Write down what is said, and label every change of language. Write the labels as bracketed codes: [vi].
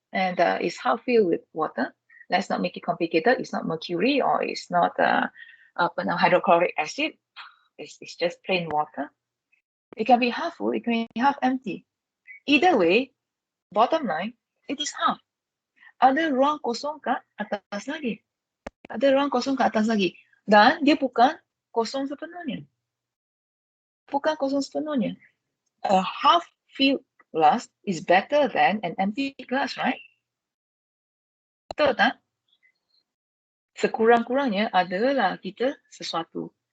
[en] and it's half filled with water. Let's not make it complicated. It's not mercury or it's not hydrochloric acid. It's just plain water. It can be half full, it can be half empty. Either way, bottom line, it is half. [ms] Ada ruang kosong kat atas lagi. Ada ruang kosong kat atas lagi. Dan dia bukan kosong sepenuhnya. Bukan kosong sepenuhnya. [en] A half-filled glass is better than an empty glass, right? [ms] Betul tak? Sekurang-kurangnya adalah kita sesuatu.